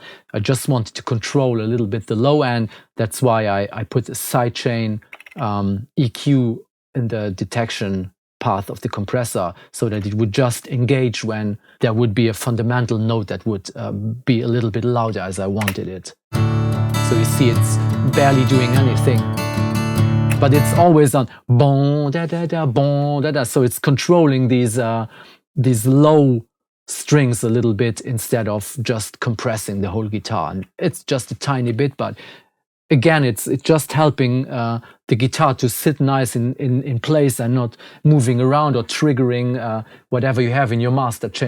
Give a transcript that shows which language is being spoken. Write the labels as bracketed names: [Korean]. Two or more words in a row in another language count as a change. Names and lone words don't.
[English] I just wanted to control a little bit the low end. That's why I put a sidechain EQ in the detection path of the compressor, so that it would just engage when there would be a fundamental note that would be a little bit louder as I wanted it. So you see it's barely doing anything, but it's always on bon da da da bon da da. So it's controlling these low strings a little bit instead of just compressing the whole guitar. And it's just a tiny bit, but again, it's just helping the guitar to sit nice in place and not moving around or triggering whatever you have in your master chain.